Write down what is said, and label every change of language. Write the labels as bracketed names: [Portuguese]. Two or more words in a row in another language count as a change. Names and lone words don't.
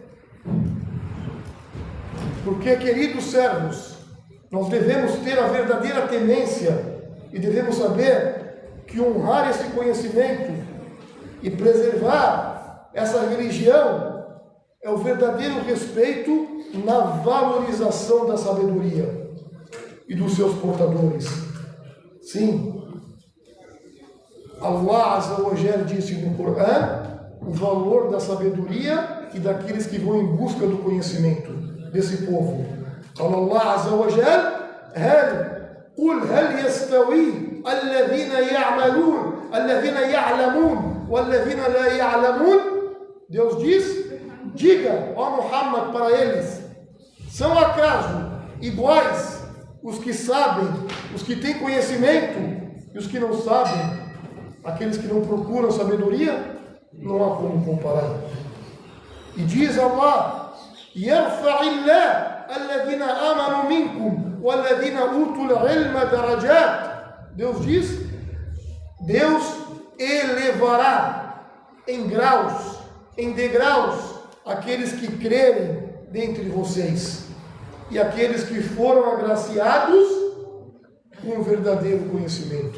[Portuguese] Porque, queridos servos, nós devemos ter a verdadeira temência e devemos saber que honrar esse conhecimento e preservar essa religião é o verdadeiro respeito na valorização da sabedoria e dos seus portadores. Sim, Allah [Arabic] عز وجل [Portuguese] disse no Corão o valor da sabedoria e daqueles que vão em busca do conhecimento desse povo. [Arabic] Fala Allah عز وجل: قل هل يستوي الذين يعلمون والذين لا يعلمون. [Portuguese] Deus diz: diga, ó Muhammad, para eles, são acaso iguais os que sabem, os que têm conhecimento e os que não sabem, aqueles que não procuram sabedoria? Não há como comparar. E diz [Arabic] Allah: يرفع الله الذين آمنوا منكم والذين أوتوا العلم درجات. [Portuguese] Deus diz: Deus elevará em graus, em degraus, aqueles que crerem dentre vocês e aqueles que foram agraciados com o verdadeiro conhecimento.